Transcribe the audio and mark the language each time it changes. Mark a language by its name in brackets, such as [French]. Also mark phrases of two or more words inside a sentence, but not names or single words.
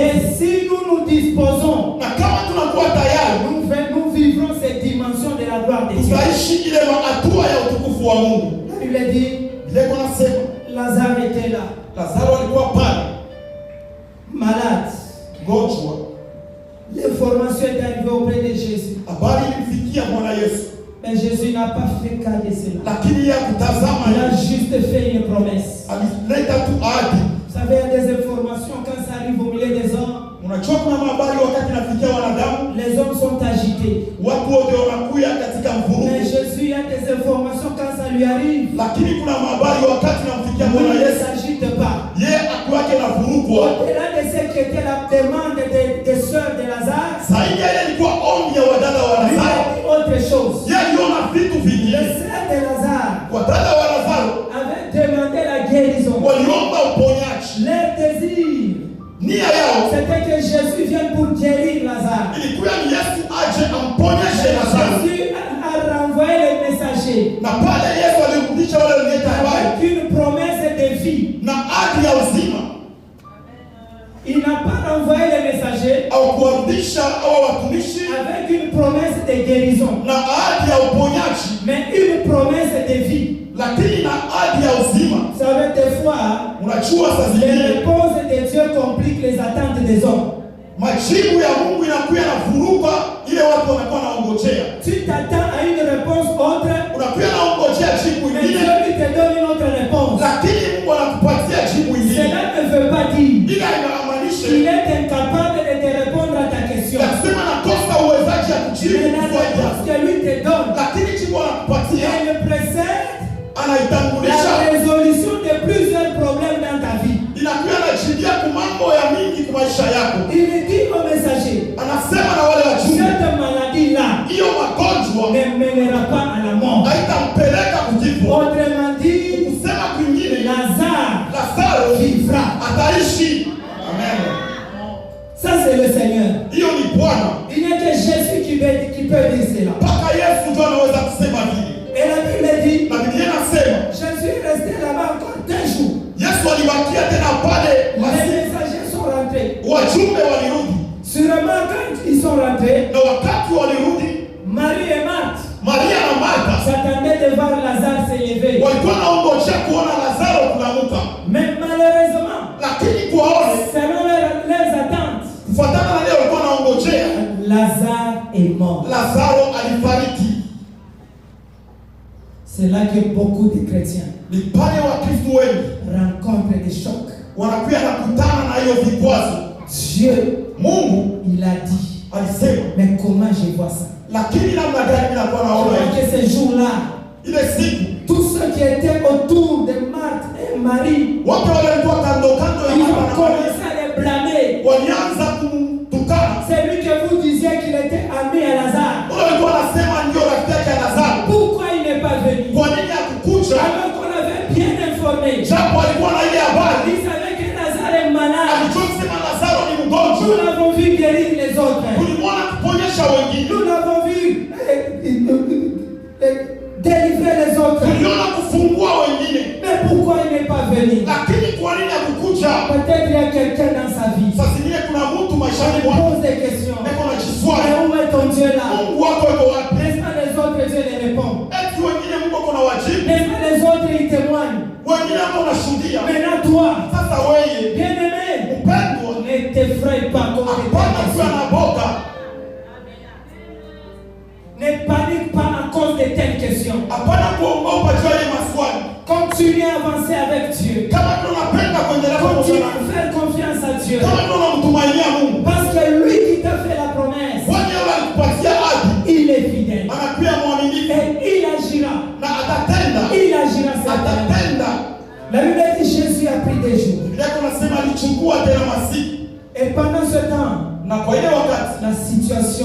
[French] Et si nous nous disposons, [Swahili] na kama tunakuwa tayari [French] nous vivrons ces dimensions de la gloire de Dieu. [Swahili] tutaishi ile hatua ya utukufu utukufu wa Mungu. [French] La Bible dit, [Swahili] Biblia inasema [French] Lazare était là, [Swahili] Lazaro alikuwa pale [French] malade. [Swahili] mgonjwa. [French] L'information est arrivée auprès de Jésus. [Swahili] Habari ilimfikia Bwana Yesu, [French] Mais Jésus n'a pas fait cas de cela. [Swahili] lakini yeye kutazama, [French] Il a juste fait une promesse. [Swahili] alileta tu ahadi. [French] Vous savez, il y a des informations quand ça arrive au milieu des hommes. [Swahili] Unajua kuna habari wakati nafikia wanadamu, [French] Les hommes sont agités. [Swahili] watu wote wanakuya katika [French] Mais [Swahili] mvurugo, [French] Jésus, il y a des informations quand ça lui arrive. [Swahili] lakini kuna habari wakati namfikia [French] Il [Swahili] Bwana [French] ne [Swahili] Yesu, [French] s'agite pas. [Swahili] yeye akuwake na vurugwa. [French] Au-delà de ce qui était la demande des sœurs de Lazare, [Swahili] Zaidi ya ile ilikuwa ombi ya wadada wa [French] lui a [Swahili] Lazaro, [French] dit autre chose. [Swahili] yeye aliona vitu [French] Les [Swahili] vingine. [French] sœurs de Lazare [Swahili] Wadada wa Lazaro [French] avaient demandé la guérison. [Swahili] waliomba uponyaji. [French] Leur désir, [Swahili] Nia yao [French] c'était que Jésus vienne pour guérir Lazare. [Swahili] ilikuwa ni Yesu aje amponyeshe Lazaro, [French] Jésus a renvoyé les messagers [Swahili] na pale Yesu alirudisha wale walioleta habari [French] avec une promesse de vie. [Swahili] na ahadi ya uzima, [French] Il n'a pas renvoyé les messagers [Swahili] au kuwarudisha au watumishi [French] avec une promesse de guérison, [Swahili] na ahadi ya uponyaji, [French] mais une promesse de vie. [Swahili] lakini na ahadi ya uzima. [French] Vous savez, des fois, [Swahili] Unajua saa [French] les [Swahili] zingine [French] réponses de Dieu compliquent les attentes des hommes. [Swahili] majibu ya Mungu inakuwa na vuruga ile watu wanakuwa naongojea. [French] Tu t'attends à une réponse autre, [Swahili] Unakuwa naongojea jibu [French] mais [Swahili] ingine, [French] Dieu lui te donne une autre réponse. [Swahili] lakini Mungu anakupatia jibu ingine. [French] Cela ne veut pas dire [Swahili] Ila inamaanisha [French] qu'il est incapable de te répondre à ta question. [Swahili] yakisema nakosa uwezaji ya kujibu [French] Mais la [Swahili] swali [French] réponse [Swahili] yako, [French] que lui te donne, [Swahili] lakini jibu anakupatia, [French] elle précède [Swahili] anaitangulisha, [French] la résolution de plusieurs problèmes dans ta vie. [Swahili] inakuwa anajibia kwa mambo ya mingi kwa maisha yako. [French] Il dit au messager, [Swahili] Anasema na wale wajumbe, [French] cette maladie-là [Swahili] hiyo magonjwa [French] ne mènera pas à la mort. [Swahili] haitampeleka kifo. [French] Autrement dit, [Swahili] Kusema kwingine, [French] Lazare [Swahili] Lazaro [French] vivra. [Swahili] ataishi. [French] Amen. Ça, c'est le Seigneur. [Swahili] Hiyo ni Bwana. [French] Il n'y a que Jésus qui peut dire cela. [Swahili] Mpaka Yesu ndio anaweza kusema vile. [French] Et la Bible dit, [Swahili] Na Biblia inasema [French] Jésus est resté là-bas encore 2 jours. [Swahili] Yesu alibakia tena pale, [French] Les messagers sont rentrés. [Swahili] wajumbe walirudi, [French] Sûrement, quand ils sont rentrés, [Swahili] na wakati walirudi, [French] Marie et Marthe [Swahili] Maria na Martha [French] s'attendaient de voir Lazare s'élever. [Swahili] walikuwa naongojea kuona Lazaro kunamuka, [French] Mais malheureusement, [Swahili] lakini kwaone [French] selon leurs attentes, [Swahili] kufuatana na leo walikuwa naongojea, [French] Lazare est mort. [Swahili] Lazaro alifariki. [French] C'est là que beaucoup de chrétiens [Swahili] Ni pale Wakristo wengi [French] rencontrent des chocs. [Swahili] wanakuwa nakutana na hiyo vikwazo. [French] Dieu, [Swahili] Mungu [French] il a dit, [Swahili] alisema, [French] mais comment je vois ça? [Swahili] lakini namna gani nakuwa [French] Je [Swahili] naona [French] vois [Swahili] hivi? [French] que ces jours-là, [Swahili] Ile siku [French] tous ceux qui étaient autour de Marthe et Marie, [Swahili] watu wale walikuwa kando kando ya [French] ils [Swahili] Martha [French] ont [Swahili] na Maria [French] commencé à les blâmer. [Swahili] walianza kumtukana. [French] C'est lui que vous disiez qu'il était ami à Lazare. [Swahili] Wale walikuwa wanasema ndio rafiki yake ya Lazaro. [French] Pourquoi il n'est pas venu? [Swahili] Kwa nini hakukuja? [French] Alors qu'on avait bien informé. [Swahili] Japo alikuwa na ile habari, [French] Il savait que Lazare est malade. [Swahili] alijua kusema Lazaro ni [French] Nous [Swahili] mgonjwa. [French] l'avons vu guérir les autres. [Swahili] Tulimwona kuponyesha wengine, [French] Nous l'avons vu délivrer les autres. [Swahili] tuliona kufungua wengine, [French] Mais pourquoi il n'est pas venu? [Swahili] lakini kwa nini hakukuja? [French] Peut-être il y a quelqu'un dans sa vie. [Swahili] Sasa zingine kuna mtu maishani [French] Il [Swahili] mwako [French] pose des questions. [Swahili] eko na [French] Mais [Swahili] jiswali, [French] où est ton Dieu là? [Swahili] Mungu wako eko wapi? [French] N'est-ce pas les autres, Dieu les répond. [Swahili] Eti wengine Mungu ako na wajibu, [French] N'est-ce pas les autres, ils témoignent. [Swahili] wengine ako na shuhudia. [French] Maintenant toi, [Swahili] Sasa wewe [French] bien-aimé, [Swahili] mpendwa, [French] ne t'effraie pas comme des [Swahili] hapana kuwa [French] questions. [Swahili] na boga, [French] Ne panique pas à cause de telles questions. [Swahili] hapana kuogopa juu ya hii maswali. [French] Continue à avancer avec Dieu. [Swahili] Kama ndio unapenda kuendelea pamoja [French] Continue [Swahili] na [French] à faire confiance à Dieu. [Swahili] kama ndio unamtumainia Mungu, [French] Parce que lui qui t'a fait la promesse, [Swahili] kwani yeye alikupatia ahadi, [French] il est fidèle. [Swahili] anakuwa mwaminifu [French] Et il agira. [Swahili] na atatenda, [French] Il agira certainement. [Swahili] atatenda. [French] La Bible dit Jésus a pris des jours. [Swahili] Biblia yako nasema alichukua tena masiku, [French] Et pendant ce temps, [Swahili] na kwa ile wakati [French] la situation